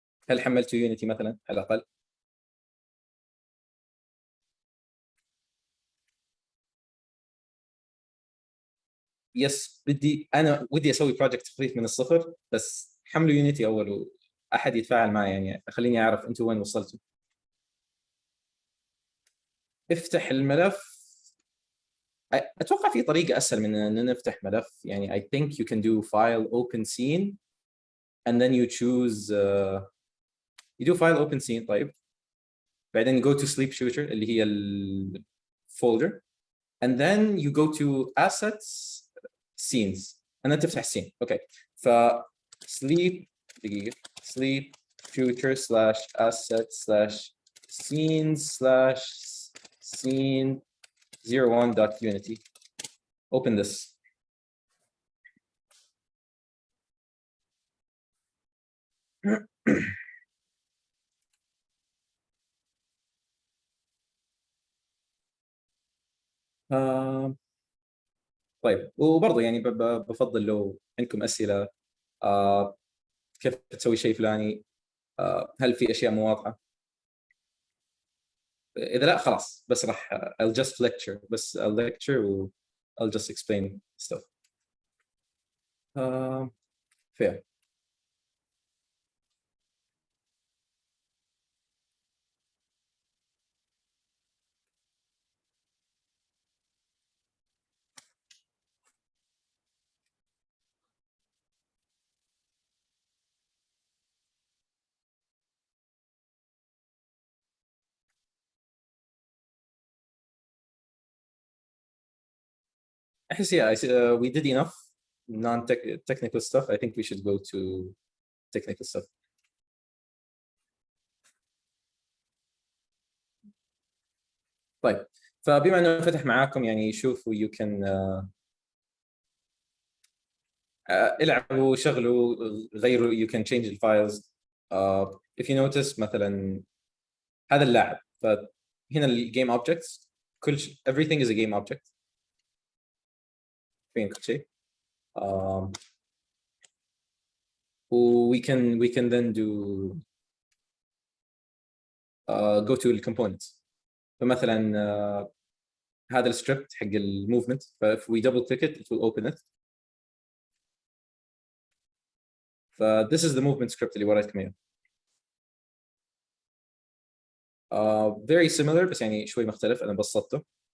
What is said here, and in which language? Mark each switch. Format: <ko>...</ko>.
<ar>هل حملتوا يونيتي مثلا على الأقل؟ يس أنا ودي أسوي بروجكت خفيف من الصفر، بس حملوا يونيتي أول وأحد يتفاعل معي يعني خليني أعرف أنتوا وين وصلتوا. افتح الملف. أتوقع في طريقة أسهل من أن نفتح ملف. يعني</ar> <en>I think you can do file open scene and then you choose you do file open scene.</en> <ar>طيب بعدين</ar> <en>go to sleep shooter</en> <ar>اللي هي الفولدر</ar> <en>and then you go to assets scenes and then</en> <ar>تفتح</ar> <en>scene.</en> <ar>اوكي ف</ar> <en>sleep</en> <ar>دقيقة</ar> <en>sleep shooter slash assets slash scenes slash scene 01.unity. open this.</en> <ar>طيب وبرضه يعني بفضل لو عندكم اسئله كيف تسوي شيء فلاني، هل في اشياء مو واضحه. اذا لا خلاص بس راح</ar> <en>I'll just lecture</en> <ar>بس</ar> <en>I'll lecture</en> <ar>و</ar> <en>I'll just explain stuff. fair.</en> <ar>احس</ar> <en>we did enough non-technical stuff. I think we should go to technical stuff.</en> <ar>طيب فبما انه فتح معاكم يعني شوفوا</ar> <en>you can</en> <ar>العبوا شغلوا غيروا</ar> <en>you can change the files. If you notice</en> <ar>مثلا هذا اللاعب، فهنا الجيم</ar> <en>objects everything is a game object</en> <ar>فين كل شيء.</ar> <en>we can then do go to the components.</en> <ar>فمثلا هذا السكريبت حق الموفمنت،</ar> <en>if we double click it will open it. this is the movement script</en> <ar>اللي وريتكم اياه.</ar> <en>very similar</en> <ar>بس يعني شوي مختلف، انا بسطته.</ar>